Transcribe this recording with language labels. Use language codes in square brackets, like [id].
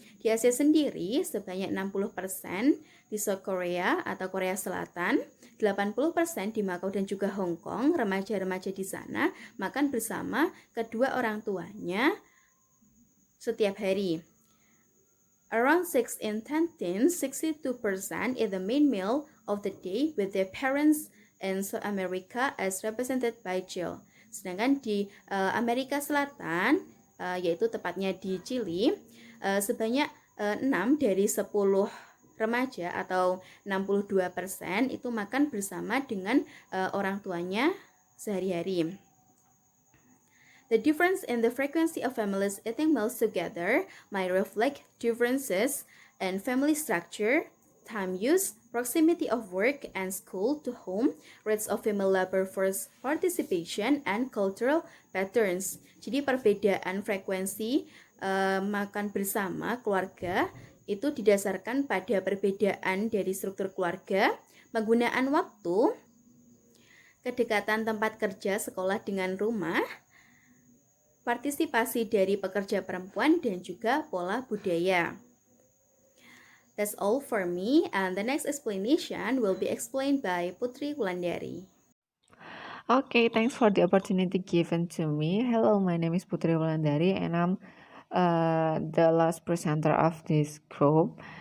[id] Di Asia sendiri, sebanyak 60% di South Korea atau Korea Selatan, 80% di Macau dan juga Hong Kong, remaja-remaja di sana makan bersama kedua orang tuanya setiap hari. [en] Around 6 in 10 teens, 62% eat the main meal of the day with their parents in South America as represented by Jill. [id] Sedangkan di Amerika Selatan, yaitu tepatnya di Chili, sebanyak 6 dari 10 remaja atau 62% itu makan bersama dengan orang tuanya sehari-hari. [en] The difference in the frequency of families eating meals together might reflect differences in family structure, time use, proximity of work and school to home, rates of female labor force participation, and cultural patterns. [id] Jadi perbedaan frekuensi makan bersama keluarga itu didasarkan pada perbedaan dari struktur keluarga, penggunaan waktu, kedekatan tempat kerja, sekolah dengan rumah, partisipasi dari pekerja perempuan, dan juga pola budaya. [en] That's all for me, and the next explanation will be explained by Putri Wulandari. Okay, thanks for the opportunity given to me. Hello, my name is Putri Wulandari, and I'm the last presenter of this group.